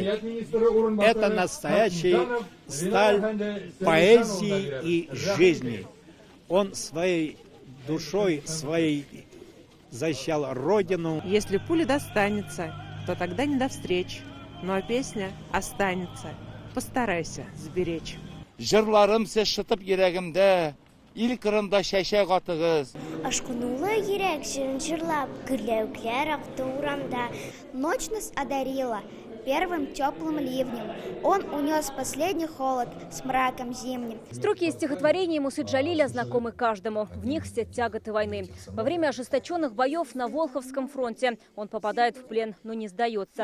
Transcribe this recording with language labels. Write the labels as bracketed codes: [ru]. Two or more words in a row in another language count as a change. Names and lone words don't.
[ru] Это настоящая сталь поэзии и жизни. Он своей душой, своей защищал родину. Если пуля достанется, то тогда не до встреч. Ну а песня останется. Постарайся сберечь. [tt] Жырларым сез шытып йөрәгемдә, ил кырында шәшәк атыгыз. Ашкынулы йөрәк җырын җырлап, гөрләүкләр акты урамда. [ru] Ночь нас одарила первым теплым ливнем. Он унес последний холод с мраком зимним. Строки из стихотворений Мусы Джалиля знакомы каждому. В них все тяготы войны. Во время ожесточенных боев на Волховском фронте он попадает в плен, но не сдается.